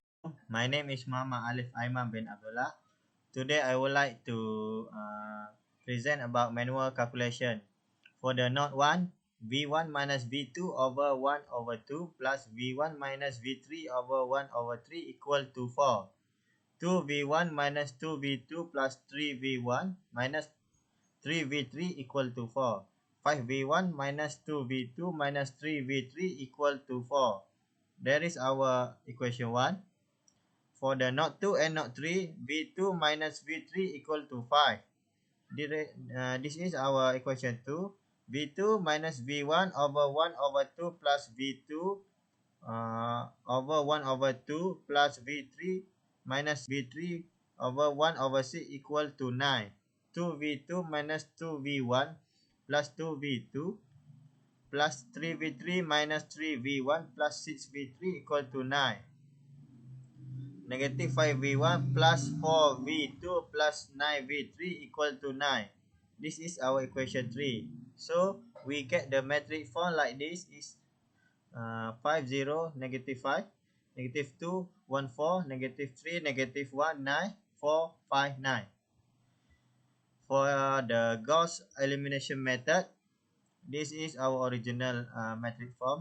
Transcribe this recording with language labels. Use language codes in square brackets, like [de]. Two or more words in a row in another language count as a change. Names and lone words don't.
[en] My name is Muhammad Alif Aiman bin Abdullah. Today I would like to present about manual calculation. For the node 1, V1 minus V2 over 1/2 plus V1 minus V3 over 1/3 equal to 4. 2v1 minus 2v2 plus 3v1 minus 3v3 equal to 4. 5v1 minus 2v2 minus 3v3 equal to 4. That is our equation 1. For the not 2 and not 3, v2 minus v3 equal to 5. This is our equation 2. v2 minus v1 over 1 over 2 plus v2 over 1 over 2 plus v3 minus v3 over 1 over 6 equal to 9. 2v2 minus 2v1 plus 2v2 plus 3v3 minus 3v1 plus 6v3 equal to 9. Negative 5v1 plus 4v2 plus 9v3 equal to 9. This is our equation 3. So, we get the metric form like this is 5, 0, negative 5, negative 2, 1, 4, negative 3, negative 1, 9, 4, 5, 9. For the Gauss elimination method, this is our original metric form.